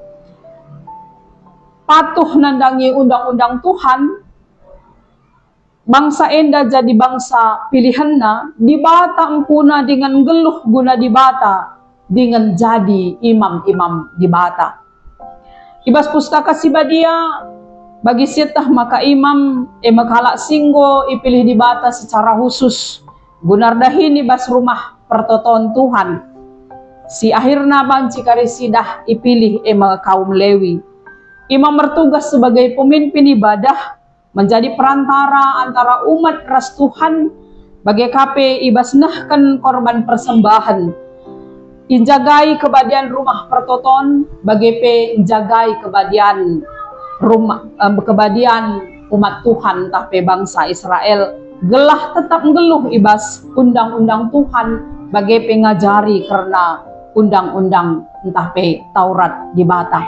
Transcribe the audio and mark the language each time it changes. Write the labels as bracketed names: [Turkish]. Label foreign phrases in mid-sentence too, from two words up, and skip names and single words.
[Batak Karo] patuh nandangi undang-undang Tuhan bangsa enda jadi bangsa pilihanna dibata empuna dengan geluh guna dibata dengan jadi imam-imam dibata. Ibas pustaka Sibadia bagi sitah maka imam makala singgo ipilih dibata [Indonesian] secara khusus [Batak Karo] gunar dahin ibas rumah pertoton Tuhan si akhirna banci karisidah ipilih kaum Lewi. [Indonesian] Imam bertugas sebagai pemimpin ibadah menjadi perantara antara umat [Batak Karo] ras Tuhan bagi kape ibas nahkan korban persembahan injagai kebadian rumah pertoton bagi pe injagai kebadian rumah kebadian umat Tuhan tapi bangsa Israel gelah tetap ngeluh ibas undang-undang Tuhan bagi pengajari karena undang-undang entah pe Taurat dibata.